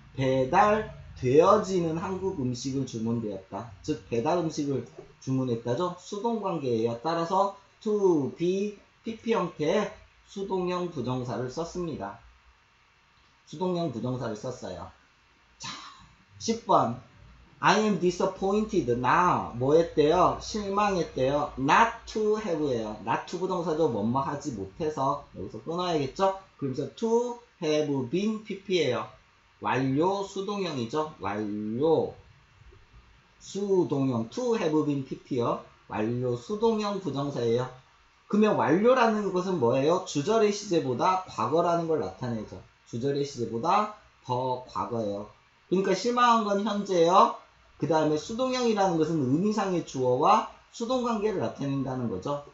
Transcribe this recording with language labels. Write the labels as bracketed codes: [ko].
[ko] 배달되어지는 한국 음식을 주문되었다. 즉 배달 음식을 주문했다죠. 수동관계예요. 따라서 to be PP 형태의 수동형 부정사를 썼습니다. 수동형 부정사를 썼어요. 자, 10번 [en] I am disappointed. [ko] 나 뭐 했대요? 실망했대요. [en] Not to have예요. not to [ko] 부정사죠. 뭐뭐 하지 못해서 여기서 끊어야겠죠? 그러면서 [en] to have been PP예요. [ko] 완료 수동형이죠. 완료 수동형 [en] to have been PP요. [ko] 완료 수동형 부정사예요. 그러면 완료라는 것은 뭐예요? 주절의 시제보다 과거라는 걸 나타내죠. 주절의 시제보다 더 과거예요. 그러니까 실망한 건 현재예요. 그 다음에 수동형이라는 것은 의미상의 주어와 수동관계를 나타낸다는 거죠.